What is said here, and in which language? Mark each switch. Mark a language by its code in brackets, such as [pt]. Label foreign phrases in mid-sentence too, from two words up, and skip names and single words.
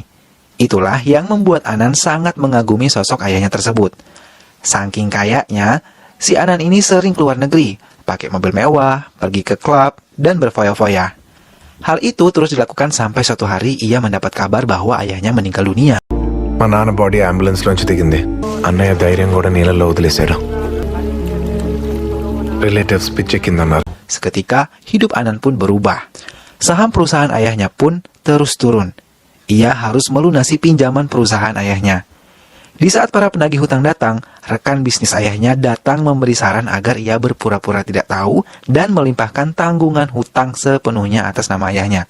[id] Itulah yang membuat Anan sangat mengagumi sosok ayahnya tersebut. Saking kayanya, si Anan ini sering keluar negeri, pakai mobil mewah, pergi ke klub, dan berfoya-foya. Hal itu terus dilakukan sampai suatu hari ia mendapat kabar bahwa ayahnya meninggal dunia. [te] మా నాన్న [en] body ambulance [te] లోంచి దిగింది. అన్నయ్య ధైర్యం కూడా నీళ్ళలో వదిలేశాడు. రిలేటివ్స్ పిచ్చెక్కిందన్నారు. [id] Seketika, hidup Anan pun berubah. Saham perusahaan ayahnya pun terus turun. Ia harus melunasi pinjaman perusahaan ayahnya. Di saat para penagih hutang datang, rekan bisnis ayahnya datang memberi saran agar ia berpura-pura tidak tahu dan melimpahkan tanggungan hutang sepenuhnya atas nama ayahnya.